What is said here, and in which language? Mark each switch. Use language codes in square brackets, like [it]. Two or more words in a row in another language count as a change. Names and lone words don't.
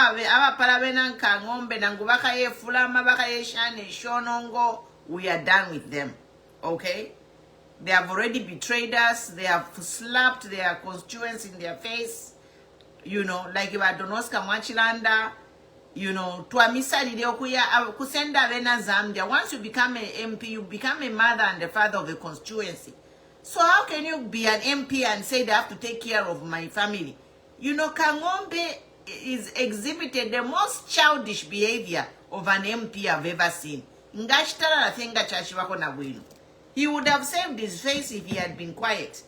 [en] We are done with them. Okay? They have already betrayed us. They have slapped their constituents in their face. You know, like if I don't know Mwachilanda, you know, [bem] kusenda vena Zambia. [en] Once you become an MP, you become a mother and the father of a constituency. So how can you be an MP and say they have to take care of my family? You know, Kangombe is exhibited the most childish behavior of an MP I've ever seen. He would have saved his face if he had been quiet.